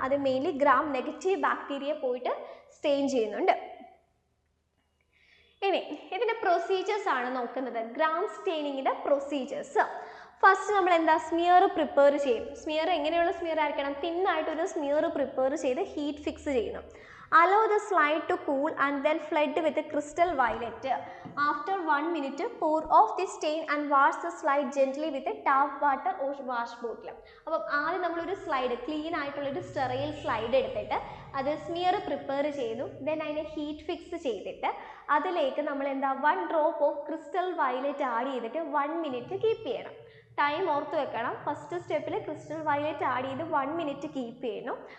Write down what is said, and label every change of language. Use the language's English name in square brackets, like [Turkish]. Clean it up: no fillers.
[Malayalam] അത് mainly gram negative bacteria പോയിട്ട് stain ചെയ്യുന്നുണ്ട്. ഇനി ഇതിൻ്റെ പ്രൊസീജിയേഴ്സ് ആണ് നോക്കുന്നത്. Gram സ്റ്റെയിനിങ്ങിൻ്റെ procedures. ഫസ്റ്റ് നമ്മൾ എന്താ സ്മിയർ പ്രിപ്പയർ ചെയ്യും. സ്മിയർ എങ്ങനെയുള്ള സ്മിയർ ആയിരിക്കണം? തിന്നായിട്ടൊരു സ്മിയർ പ്രിപ്പയർ ചെയ്ത് ഹീറ്റ് ഫിക്സ് ചെയ്യുന്നു. [English] Allow the slide to cool and then flood with crystal violet. After 1 minute, pour off the stain and wash the slide gently with a tap water or wash bottle. [Malayalam] അപ്പോൾ ആദ്യം നമ്മളൊരു slide clean ആയിട്ടുള്ളൊരു sterile slide എടുത്തിട്ട് അത് smear prepare ചെയ്തു. Then അതിനെ heat fix ചെയ്തിട്ട് അതിലേക്ക് നമ്മൾ എന്താ 1 drop of crystal violet add ചെയ്തിട്ട് 1 മിനിറ്റ് കീപ്പ് ചെയ്യണം. ടൈം ഓർത്ത് വെക്കണം. ഫസ്റ്റ് സ്റ്റെപ്പിൽ ക്രിസ്റ്റൽ വയലറ്റ് ആഡ് ചെയ്ത് 1 മിനിറ്റ് കീപ്പ് ചെയ്യുന്നു.